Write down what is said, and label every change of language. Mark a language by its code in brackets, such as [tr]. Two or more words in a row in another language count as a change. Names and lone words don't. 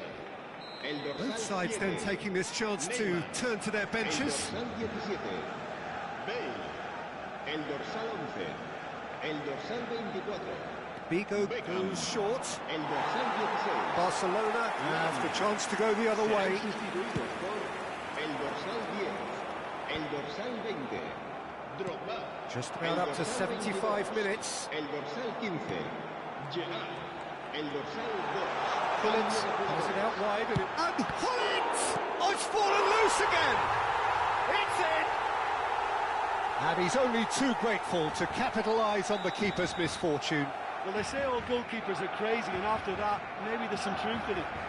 [es] El dorsal [en] Both sides then taking this chance to turn to their benches. [es] El dorsal 17. Bale. El dorsal 11. El dorsal 24. [en] Bigo goes short. [es] El dorsal 16. [en] Barcelona have the chance to go the other way. [es] Sustituidos por el dorsal 10. El dorsal 20. Drogba. [en] Just about up to 75 minutes. [es] El dorsal 15. Gerrard. El dorsal 2. [en] Collins has it out wide and Collins! Oh, it's fallen loose again! It's in! And he's only too grateful to capitalise on the keeper's misfortune. Well, they say all goalkeepers are crazy, and after that, maybe there's some truth in it.